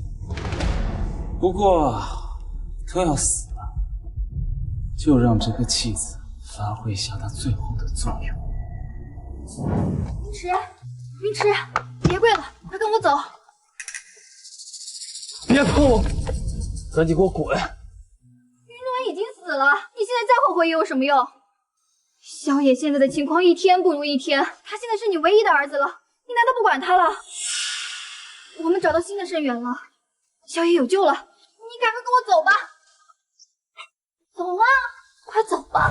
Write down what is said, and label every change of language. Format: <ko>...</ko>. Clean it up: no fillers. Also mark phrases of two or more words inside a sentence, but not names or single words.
<zh>不過都要死了，就讓這個棄子發揮一下他最後的作用。雲池，雲池，別跪了，快跟我走！別碰我，趕緊給我滾！雲暖已經死了，你現在再後悔也有什麼用？小野現在的情況一天不如一天，他現在是你唯一的兒子了，你難道不管他了？我們找到新的腎源了，小野有救了，你趕快跟我走吧！走啊，快走吧！</zh>